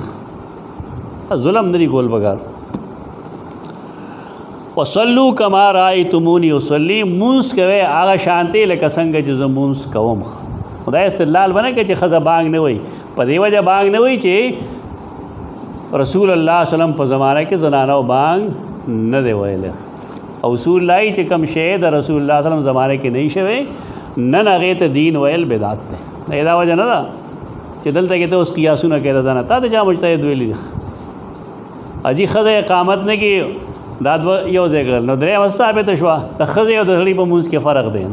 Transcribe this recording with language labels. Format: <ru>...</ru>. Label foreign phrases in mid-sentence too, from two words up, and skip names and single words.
<ps>ظلم نه دی کول پکار.</ps> <ar>وصلوا کما رأیتمونی اصلي،</ar> <ps>مونځ کوئ هغه شانتې لکه څنګه چې زه مونځ کوم. خدای استدلال بنه کې چې ښځه بانګ نه وایي، په دې وجه بانګ نه وایي چې रसूल अल्लाह सल्लम په ज़माने کې زنانو بانګ نه دی ویلی او اصول لای چې کوم شی د رسول الله سلام زمانه کې نه شوی نن هغې ته دین ویل بدعت دی. دا وجه نه ده چې دلته کې ته اوس قیاسونه کېده ځانه تا ته چا مجتهد ویلي دي اجي ښځه اقامت نه کې دا یو ځای کړل نو درېیمه ثابته شوه د ښځې او د سړي په منځ کې فرق دی.</ps>